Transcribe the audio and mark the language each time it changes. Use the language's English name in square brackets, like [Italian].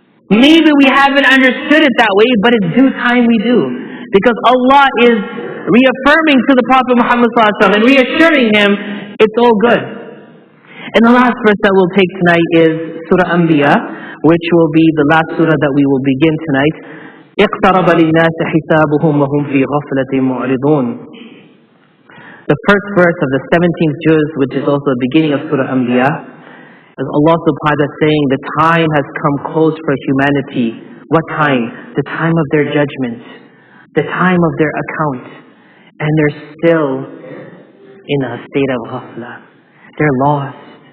[English] Maybe we haven't understood it that way, but in due time we do. Because Allah is reaffirming to the Prophet Muhammad ﷺ and reassuring him, it's all good. And the last verse that we'll take tonight is Surah Anbiya, which will be the last surah that we will begin tonight. [Arabic] اقترب للناس حسابهم وهم في غفلة معرضون. [English] The first verse of the 17th juz, which is also the beginning of Surah Anbiya, is Allah subhanahu wa ta'ala saying the time has come close for humanity. What time? The time of their judgment, the time of their account. And they're still in a state of ghafla. They're lost.